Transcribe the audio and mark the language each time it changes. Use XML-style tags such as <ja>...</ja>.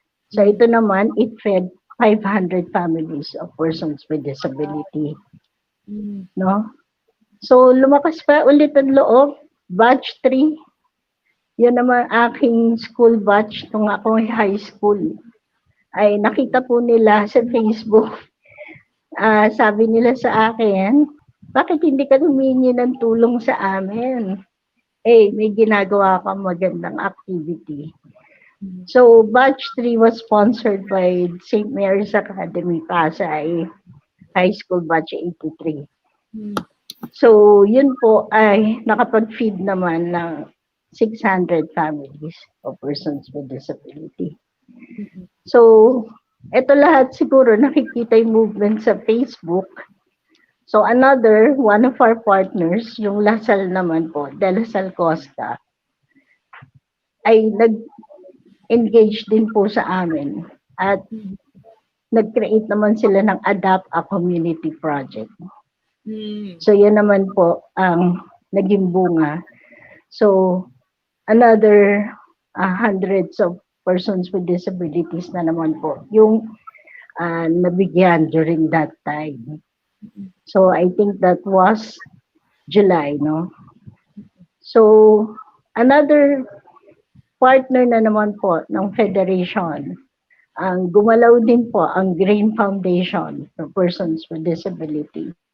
<tl>So, ito naman,</tl> <en>it fed 500 families of persons with disability. No?</en> <tl>So, lumakas pa ulit ang loob. Batch 3, yun naman aking school batch nung ako high school. Ay nakita po nila sa Facebook. Sabi nila sa akin, bakit hindi ka humingi ng tulong sa amin? May ginagawa kang magandang activity.</tl> <en>So, batch 3 was sponsored by St. Mary's Academy, Pasay High School, batch 83.</en> <tl>So, yun po ay nakapag-feed naman ng 600</tl> <en>families of persons with disability.</en> <tl>So, ito lahat siguro nakikita yung movement sa Facebook.</tl> <en>So, one of our partners,</en> <tl>yung Lasal naman po, De La Salle Costa, ay nag-engage din po sa amin. At nag-create naman sila ng Adapt a Community Project. So, yan naman po ang naging bunga.</tl> <en>So, another hundreds of persons with disabilities</en> <tl>na naman po yung nabigyan</tl> <en>during that time. So, I think that was July, no?</en> <tl>So, another partner na naman po ng Federation, ang gumalaw din po ang Green Foundation for Persons with Disability.</tl>